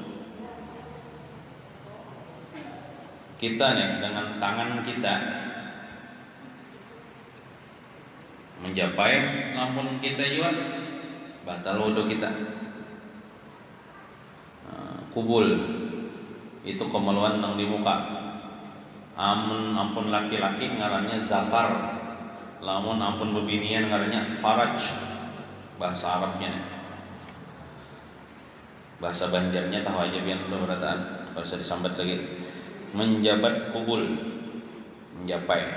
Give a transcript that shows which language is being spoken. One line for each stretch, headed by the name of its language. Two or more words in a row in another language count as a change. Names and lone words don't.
Indonesian: Kita nih dengan tangan kita mencapai, namun kita juga batal wudhu kita. Kubul itu kemaluan yang di muka.
Banjar: Ampun laki-laki ngarannya zakar, lamun ampun bebinian ngarannya faraj,
Indonesian: bahasa Arabnya nih. Bahasa Banjarnya tahu aja biar berataan, bahasa disambat lagi. Menjabat kubul, mencapai.